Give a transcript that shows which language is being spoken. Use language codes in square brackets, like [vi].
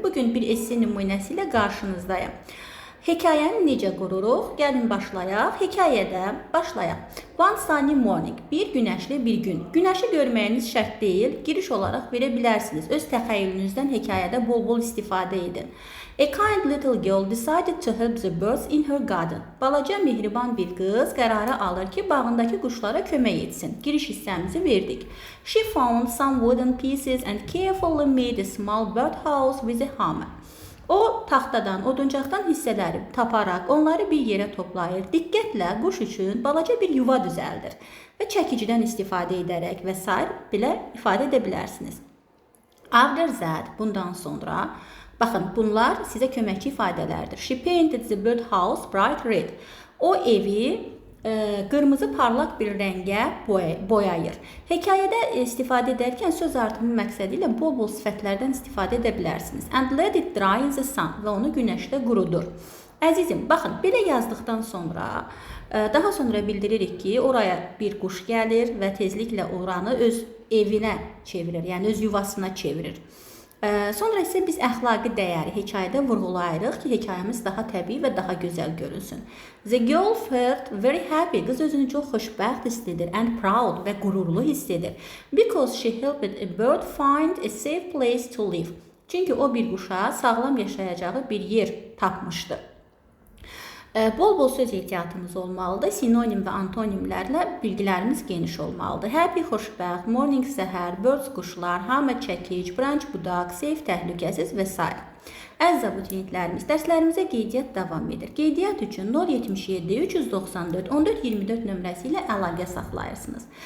[az] Bugün bir esse nümunəsi ilə qarşınızdayım. Hekayəni necə qururuq? Gəlin başlayaq. Hekayədə başlayaq. [en] One sunny morning. [az] Bir günəşli bir gün. Günəşi görməyiniz şərt deyil. Giriş olaraq verə bilərsiniz. Öz təxəyyülünüzdən hekayədə bol-bol istifadə edin. [en] A kind little girl decided to help the birds in her garden. [az] Balaca mehriban bir qız qərarı alır ki, bağındakı quşlara kömək etsin. Giriş hissəmizi verdik. [en] She found some wooden pieces and carefully made a small birdhouse with a hammer. [az] O, taxtadan, oduncaqdan hissələri taparaq onları bir yerə toplayır. Diqqətlə quş üçün balaca bir yuva düzəldir və çəkicidən istifadə edərək və s. belə ifadə edə bilərsiniz. [en] After that, [az] bundan sonra, baxın, bunlar sizə köməkçi ifadələrdir. [en] She painted the birdhouse bright red. [az] O evi qırmızı parlaq bir rəngə boyayır. Hekayədə istifadə edərkən söz artımı məqsədi ilə bol-bol sifətlərdən istifadə edə bilərsiniz. [en] And let it dry in the sun [az] və onu günəşdə qurudur. Əzizim, baxın, belə yazdıqdan sonra, daha sonra bildiririk ki, oraya bir quş gəlir və tezliklə oranı öz evinə çevirir, yəni öz yuvasına çevirir. Sonra isə biz əxlaqi dəyəri hekayədə vurğulayırıq ki, hekayəmiz daha təbii və daha gözəl görünsün. [en] The girl felt very happy. [az] Qız özünü çox xoşbəxt hiss edir [en] and proud [az] və qürurlu hiss edir. [en] Because she helped a bird find a safe place to live. [az] Çünki o bir quşa sağlam yaşayacağı bir yer tapmışdı. Bol-bol söz ehtiyatımız olmalıdır. Sinonim və antonimlərlə bilgilərimiz geniş olmalıdır. Happy, xoşbəxt, morning, səhər, birds, quşlar, hammer, çəkic, branch, budaq, safe, təhlükəsiz və s. Əziz abituriyentlərimiz, dərslərimizə qeydiyyat davam edir. Qeydiyyat üçün 077 394 1424 nömrəsi ilə əlaqə saxlayırsınız.